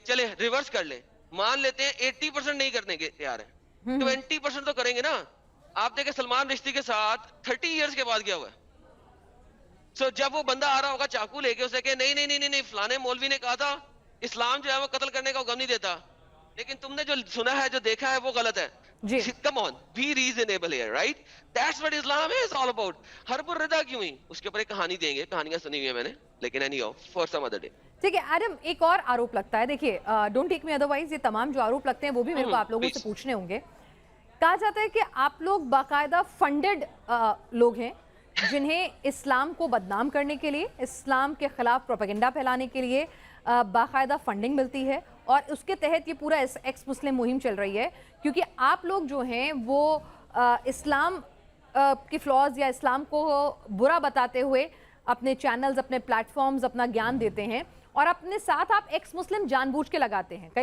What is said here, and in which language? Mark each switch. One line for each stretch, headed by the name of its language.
Hindi: चले रिवर्स कर ले, मान लेते हैं 80% नहीं करने के तैयार है, 20% तो करेंगे ना. आप देखें सलमान रिश्ती के साथ 30 इयर्स के बाद क्या हुआ. सो जब वो बंदा आ रहा होगा चाकू लेके, उसे कहे नहीं नहीं नहीं नहीं, फलाने मौलवी ने कहा था इस्लाम जो है वो कत्ल करने का हुक्म नहीं देता, लेकिन तुमने जो सुना है, जो देखा है वो गलत है.
English: Come on, be reasonable here, right? That's what Islam is all about.
Hindi: Harpur रदा क्यों हुई, उसके ऊपर एक कहानी देंगे, कहानियां सुनी हुई है मैंने, लेकिन
English: anyhow for some other day.
Hindi: ठीक है एडम, एक और आरोप लगता है, देखिए
English: don't take me otherwise,
Hindi: ये तमाम जो आरोप लगते हैं वो भी मेरे को आप लोगों से पूछने होंगे. कहा जाता है कि आप लोग बाकायदा फंडेड लोग हैं जिन्हें इस्लाम को बदनाम करने के लिए, इस्लाम के खिलाफ प्रोपेगेंडा फैलाने के लिए बाकायदा फंडिंग मिलती है, और उसके तहत ये पूरा एक्स मुस्लिम मुहिम चल रही है, क्योंकि आप लोग जो हैं वो इस्लाम के फ्लॉज या इस्लाम को बुरा बताते हुए अपने चैनल्स, अपने प्लेटफॉर्म्स, अपना ज्ञान देते हैं, और अपने साथ आप एक्स मुस्लिम जानबूझ के लगाते हैं.